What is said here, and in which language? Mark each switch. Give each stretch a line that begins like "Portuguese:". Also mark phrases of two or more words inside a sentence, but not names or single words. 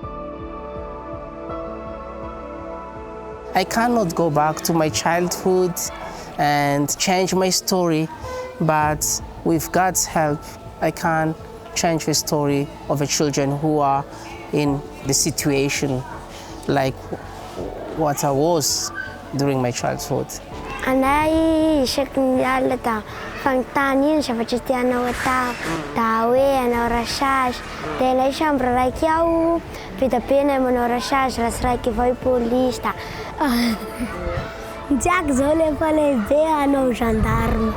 English: I cannot go back to my childhood and change my story, but with God's help, I can change the story of the children who are in the situation like what I was during my childhood.
Malagasy: Anay isaky ny alina da fagnotany iny zavatra tianao atao, da hoe anao rasage. Da ilay chambre raiky ao, vita be anay manao rasage, raha sy raiky avao i police da ny tiako zao lefa lehibe anao gendarme.